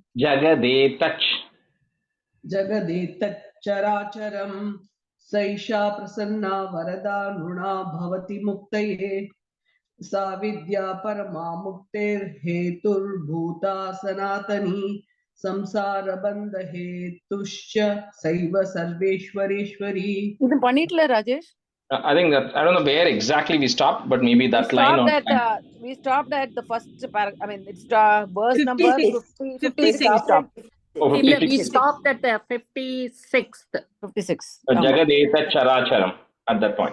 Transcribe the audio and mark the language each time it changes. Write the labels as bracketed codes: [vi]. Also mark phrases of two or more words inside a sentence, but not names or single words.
[sa] जगदेतच्चराचरम् सैषा प्रसन्ना वरदा नृणा भवति मुक्तये सा विद्या परमा मुक्तेर्हेतुर्भूता सनातनी संसार बंध हेतुश्च सैव सर्वेश्वरेश्वरी [ta] இது பண்ணிட்டல ராஜேஷ். [en] I think that I don't know where exactly we stopped, but maybe that line on. We stopped at the first paragraph. I mean, it's verse number 56. We stopped. Oh, 56. We stopped at the 56th. 56. [sa] जगदेतत् चराचरम् [en] at that point.